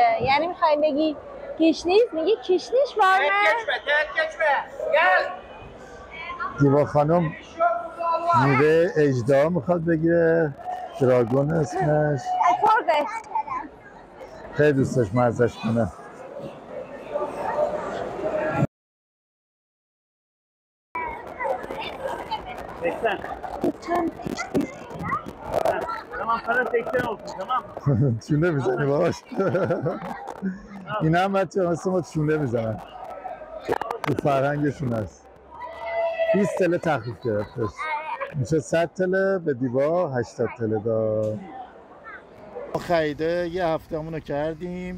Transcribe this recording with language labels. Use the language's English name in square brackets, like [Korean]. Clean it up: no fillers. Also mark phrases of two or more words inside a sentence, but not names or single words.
[Persian] یعنی میخوای بگی گیشنیز میگی [Turkish] kişniş var mı. [Persian] دیبا خانم میوه اژدها میخواد بگیره. دراگون اسمش. خیلی دوست داشت مزهش کنه. [Turkish] Tamam sana 80 olsun tamam. [Persian] چونه میزنی باش. این هم بچه مثل ما چونه میزنن. تو فرهنگشون هست. 20 تله تخفیف گرفتش. میشه 100 تله به دیوا 80 تله داد. ما خریده یه هفته همونو کردیم.